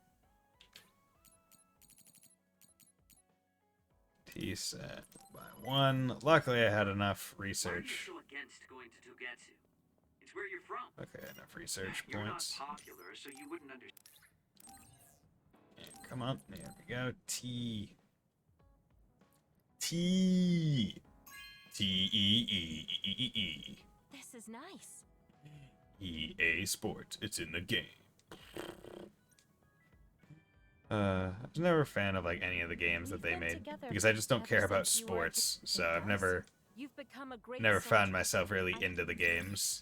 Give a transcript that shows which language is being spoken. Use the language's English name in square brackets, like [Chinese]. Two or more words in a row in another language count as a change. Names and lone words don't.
[English] T set by 1. Luckily, I had enough Why are you research. so against going to Togetsu? It's where you're from. Okay, enough research You're points. not popular, so you wouldn't understand. Come on, there we go. T. T. T-E-E-E-E-E. This is nice. EA Sports. It's in the game. I was never a fan of like any of the games that they made because I just don't care about sports. So I've never found myself really into the games.